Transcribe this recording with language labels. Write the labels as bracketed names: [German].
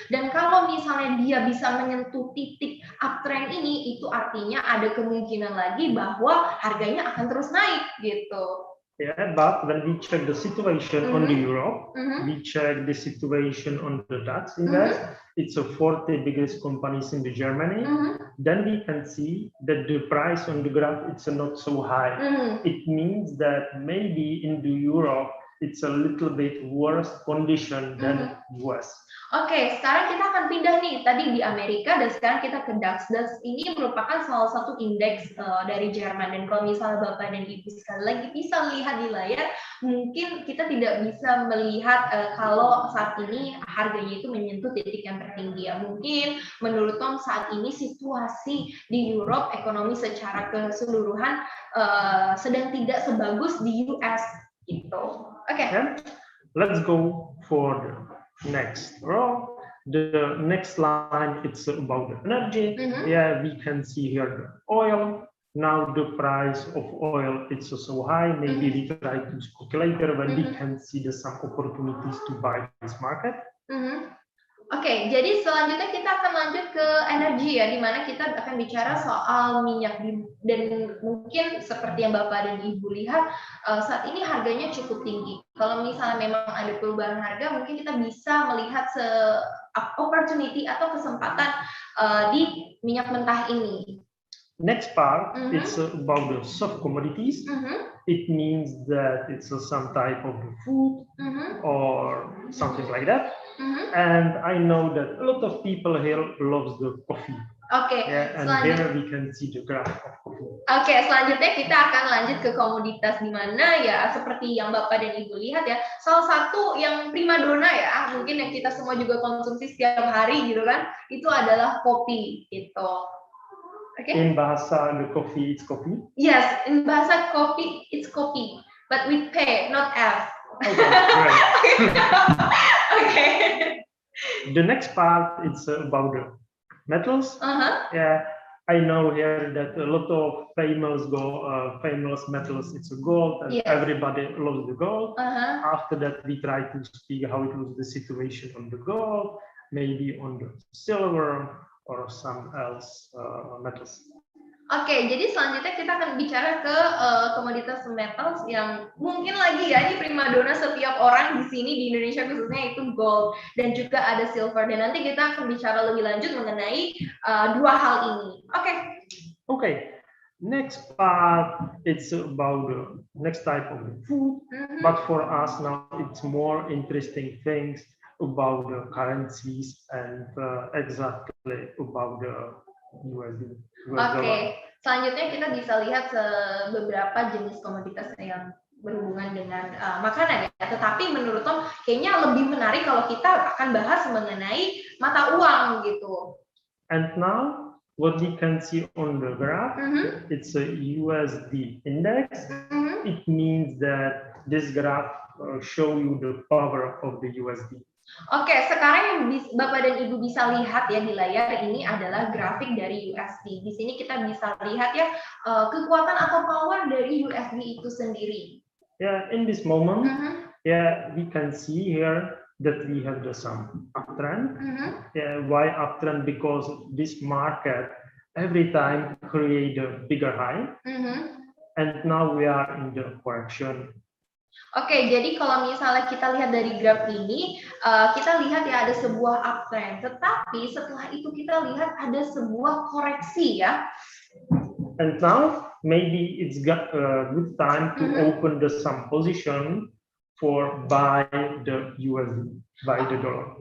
[Indonesian] Dan kalau misalnya dia bisa menyentuh titik uptrend ini, itu artinya ada kemungkinan lagi bahwa harganya akan terus naik gitu. [English] Yeah, but when we check the situation on the Europe, we check the situation on the DAX index, it's a 40 biggest companies in the Germany, then we can see that the price on the graph it's not so high. It means that maybe in the Europe it's a little bit worse condition than US. [Indonesian] Oke, sekarang kita akan pindah nih, tadi di Amerika dan sekarang kita ke DAX. DAX ini merupakan salah satu indeks dari Jerman, dan kalau misalnya Bapak dan Ibu sekali lagi bisa lihat di layar, mungkin kita tidak bisa melihat kalau saat ini harganya itu menyentuh titik yang tertinggi ya. Mungkin menurut Tom saat ini situasi di Europe, ekonomi secara keseluruhan sedang tidak sebagus di US gitu. [English] Okay. Let's go for the next row. The next line it's about the energy. Yeah, we can see here the oil. Now the price of oil it's so high. Maybe we try to speculate later when we can see some opportunities to buy this market. [Indonesian] Oke, jadi selanjutnya kita akan lanjut ke energi ya, di mana kita akan bicara soal minyak dan mungkin seperti yang Bapak dan Ibu lihat saat ini harganya cukup tinggi. Kalau misalnya memang ada perubahan harga, mungkin kita bisa melihat opportunity atau kesempatan di minyak mentah ini. [English] Next part it's about the soft commodities. It means that it's some type of food or something like that. And I know that a lot of people here loves the coffee. [Indonesian] Oke, [English] yeah, and here we can see the graph of coffee. [Indonesian] Oke, selanjutnya kita akan lanjut ke komoditas di mana ya seperti yang Bapak dan Ibu lihat ya, salah satu yang primadona ya, mungkin yang kita semua juga konsumsi setiap hari gitu kan, itu adalah kopi gitu. [English] Okay. In bahasa the coffee it's coffee. Yes, in bahasa kopi it's coffee, but with P, not F. Okay, great. Okay. The next part it's about the metals. Yeah, I know here that a lot of famous metals it's gold, and everybody loves the gold. After that, we try to speak how it was the situation on the gold, maybe on the silver or some else metals. [Indonesian] Oke, jadi selanjutnya kita akan bicara ke komoditas metals yang mungkin lagi ya, ini primadona setiap orang di sini di Indonesia khususnya, itu gold dan juga ada silver. Dan nanti kita akan bicara lebih lanjut mengenai dua hal ini. Oke. [English] Okay. Next part, it's about the next type of food. But for us now, it's more interesting things about the currencies and exactly about the USD. [Indonesian] Oke, selanjutnya kita bisa lihat beberapa jenis komoditas yang berhubungan dengan makanan ya. Tetapi menurut Tom, kayaknya lebih menarik kalau kita akan bahas mengenai mata uang gitu. [English] And now, what we can see on the graph, it's a USD index. It means that this graph show you the power of the USD. [Indonesian] Oke, sekarang yang Bapak dan Ibu bisa lihat ya di layar ini adalah grafik dari USD. Di sini kita bisa lihat ya kekuatan atau power dari USD itu sendiri. [English] Yeah, in this moment, yeah, we can see here that we have some uptrend. Yeah, why uptrend? Because this market every time create a bigger high, and now we are in the correction. [Indonesian] Oke, jadi kalau misalnya kita lihat dari graf ini, kita lihat ya ada sebuah uptrend. Tetapi setelah itu kita lihat ada sebuah koreksi ya. [English] And now maybe it's got a good time to open some position for buy the USD, buy the dollar.